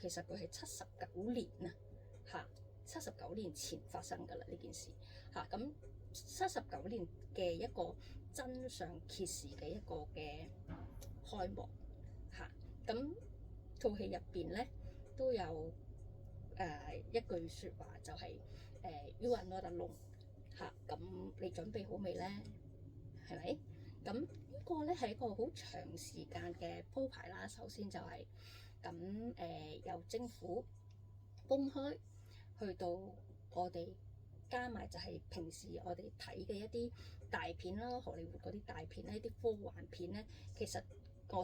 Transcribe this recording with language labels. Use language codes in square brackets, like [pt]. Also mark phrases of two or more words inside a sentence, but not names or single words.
[yue] 其實佢係79年啊，79年前發生㗎啦呢件事咁79年嘅一個真相揭示嘅一個嘅開幕咁套戲入邊咧都有。一句説話就係 [en] You are not alone [yue] 咁你準備好未咧？係咪？咁呢個咧係一個好長時間嘅鋪排啦。首先就係由政府公開去到我哋加埋就係平時我哋睇嘅一啲大片啦，荷里活嗰啲大片咧，一啲科幻片咧，其實我